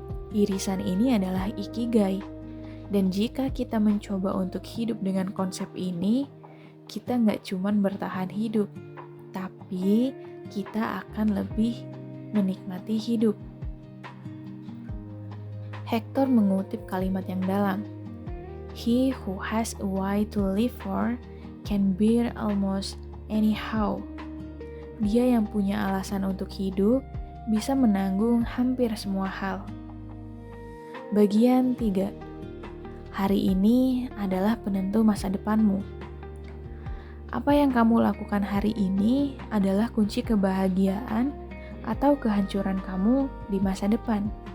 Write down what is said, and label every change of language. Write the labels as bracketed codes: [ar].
[id] Irisan ini adalah ikigai. Dan jika kita mencoba untuk hidup dengan konsep ini, kita nggak cuman bertahan hidup, tapi kita akan lebih menikmati hidup. Hector mengutip kalimat yang dalam. [en] He who has a why to live for can bear almost anyhow. [id] Dia yang punya alasan untuk hidup bisa menanggung hampir semua hal. Bagian 3. Hari ini adalah penentu masa depanmu. Apa yang kamu lakukan hari ini adalah kunci kebahagiaan atau kehancuran kamu di masa depan.